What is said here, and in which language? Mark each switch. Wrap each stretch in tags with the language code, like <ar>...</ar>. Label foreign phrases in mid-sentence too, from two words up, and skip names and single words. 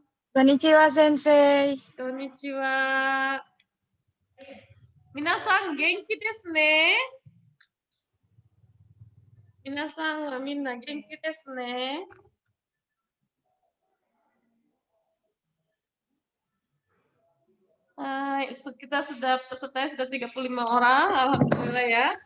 <ja>こんにちは、先生。こんにちは。皆さん、元気ですね。皆さんはみんな元気ですね。</ja> <id>Hai, kita sudah pesertanya sudah 35 orang, alhamdulillah ya.</id>